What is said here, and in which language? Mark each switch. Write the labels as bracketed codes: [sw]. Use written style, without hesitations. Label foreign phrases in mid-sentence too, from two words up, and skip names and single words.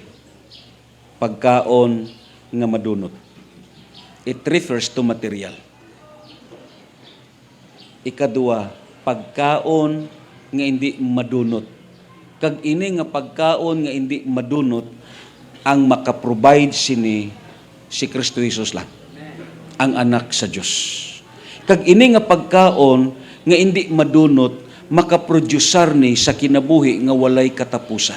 [hil] Pagkaon nga madunot. [en] It refers to material. [hil] Ikaduha, pagkaon nga hindi madunot. Kag ini nga pagkaon nga hindi madunot, ang makaprovide sini si Kristo Jesus lang, ang anak sa Dios. Kag ini nga pagkaon nga hindi madunot, makaproducer ni sa kinabuhi nga walay katapusan.